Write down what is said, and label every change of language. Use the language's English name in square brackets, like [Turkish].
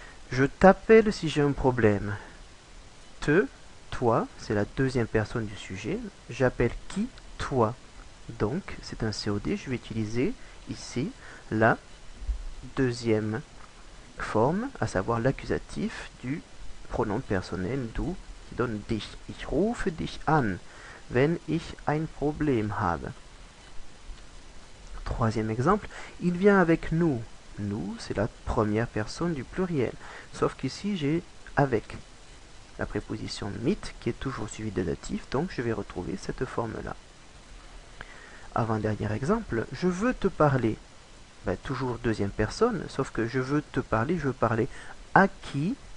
[French] Je t'appelle si j'ai un problème. Te, toi, c'est la deuxième personne du sujet. J'appelle qui? Toi. Donc c'est un COD, je vais utiliser ici la deuxième forme, à savoir l'accusatif du pronom personnel du qui donne dich. [German] Ich rufe dich an, wenn ich ein Problem habe. [French] Troisième exemple, il vient avec nous. Nous, c'est la première personne du pluriel. Sauf qu'ici, j'ai avec la préposition mit qui est toujours suivie de datif, donc je vais retrouver cette forme-là. Avant-dernier exemple, je veux te parler. Toujours deuxième personne, sauf que je veux te parler, je veux parler à qui?